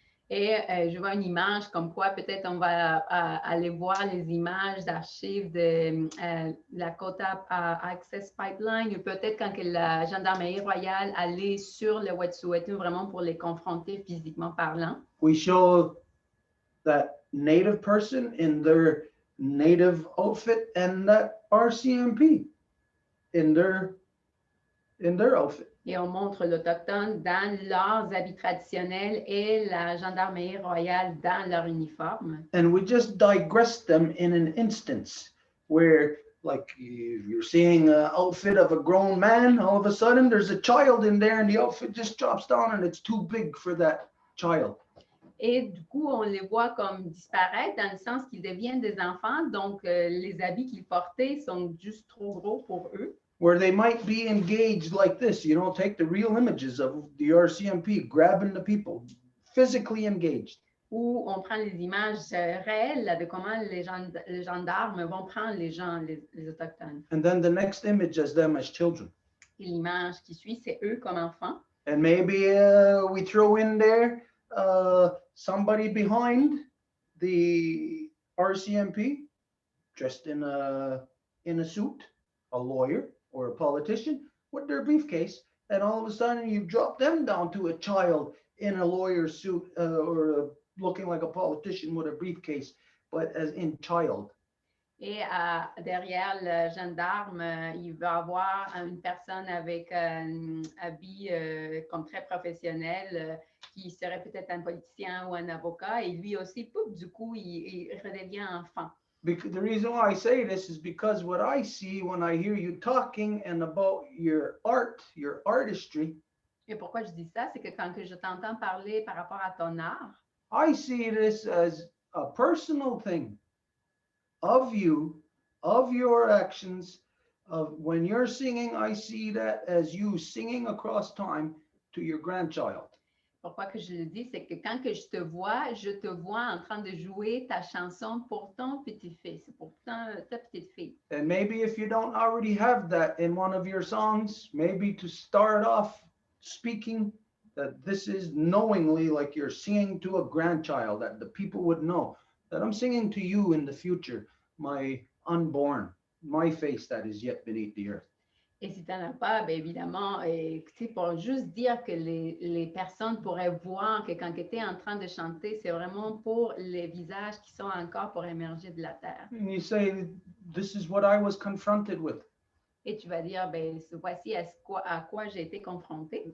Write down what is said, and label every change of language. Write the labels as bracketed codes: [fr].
[fr] Et je vois une image comme quoi peut-être on va aller voir les images d'archives de la Dakota Access Pipeline, ou peut-être quand que la gendarmerie royale allait sur le Wet'suwet'en vraiment pour les confronter physiquement parlant. [en] We show that native person in their native outfit and that RCMP in their outfit. [fr] Et on montre l'Autochtone dans leurs habits traditionnels et la gendarmerie royale dans leur uniforme. [en] And we just digress them in an instance where, like, if you're seeing an outfit of a grown man, all of a sudden there's a child in there and the outfit just drops down and it's too big for that child. [fr] Et du coup, on les voit comme disparaître dans le sens qu'ils deviennent des enfants, donc les habits qu'ils portaient sont juste trop gros pour eux. [en] Where they might be engaged like this, you know, take the real images of the RCMP grabbing the people, physically engaged. [fr] Où on prend les images réelles là, de comment les gendarmes vont prendre les gens, les Autochtones. [en] And then the next image is them as children. [fr] Et l'image qui suit, c'est eux comme enfants. [en] And maybe we throw in there somebody behind the RCMP dressed in a suit, a lawyer or a politician with their briefcase, and all of a sudden you drop them down to a child in a lawyer suit or looking like a politician with a briefcase, but as in child. [fr] Et derrière le gendarme, il va avoir une personne avec un habit comme très professionnel qui serait peut-être un politicien ou un avocat, et lui aussi, pouf, du coup, il redevient enfant. [en] Because the reason why I say this is because what I see when I hear you talking and about your art, your artistry, [fr] Et pourquoi je dis ça, c'est que quand que je t'entends parler par rapport à ton art, [en] I see this as a personal thing of you, of your actions, of when you're singing, I see that as you singing across time to your grandchild. [fr] pourquoi que je le dis, c'est que quand que je te vois en train de jouer ta chanson pour ton petit-fils, pour ta petite fille. [en] And maybe if you don't already have that in one of your songs, maybe to start off speaking that this is knowingly like you're singing to a grandchild, that the people would know that I'm singing to you in the future, my unborn, my face that is yet beneath the earth. [fr] Et si tu n'en as pas, bien évidemment, c'est pour juste dire que les personnes pourraient voir que quand tu es en train de chanter, c'est vraiment pour les visages qui sont encore pour émerger de la terre. [en] And you say, this is what I was confronted with. [fr] Et tu vas dire, ben, voici à quoi j'ai été confrontée.